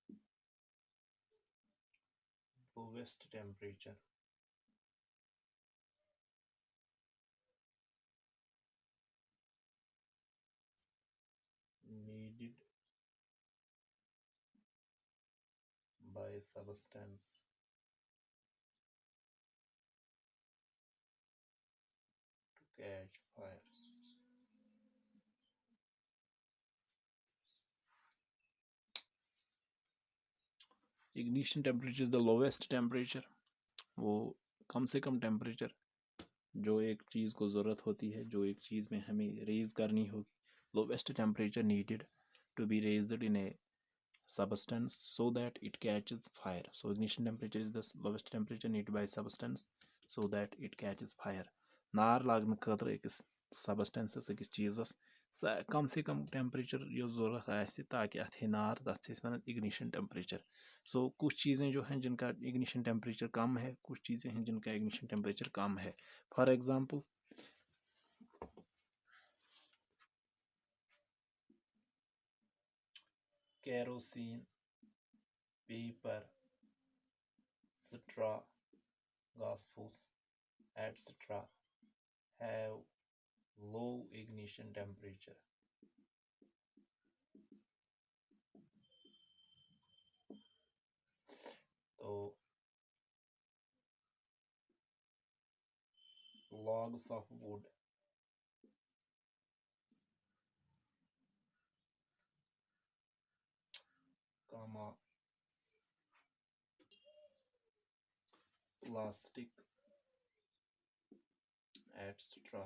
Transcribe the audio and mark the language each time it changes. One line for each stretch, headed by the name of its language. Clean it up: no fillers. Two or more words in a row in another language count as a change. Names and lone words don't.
English: lowest temperature needed by a substance to catch fire. Ignition temperature is the lowest temperature,
Hindi: वो कम से कम टेम्परेचर जो एक चीज़ को ज़रूरत होती है, जो एक चीज़ में हमें रेज करनी होगी,
English: lowest temperature needed to be raised in a substance so that it catches fire. So ignition temperature is the lowest temperature needed by substance so that it catches fire.
Kashmiri: नार लागन खतर अकिस सबस्टेंसस अकिस चीज़स कम से कम टेम्परेचर ज़रूरत आए ताकि अथ नार तथ वन इग्निशन टेम्परेचर।
Hindi: सो कुछ चीज़ें जो हैं जिनका इग्निशन टेम्परेचर कम है, कुछ चीज़ें हैं जिनका इग्निशन टेम्परेचर कम है।
English: For example kerosene, paper, straw, gaseous, etc. have low ignition temperature. तो logs of wood, comma, plastic, etc.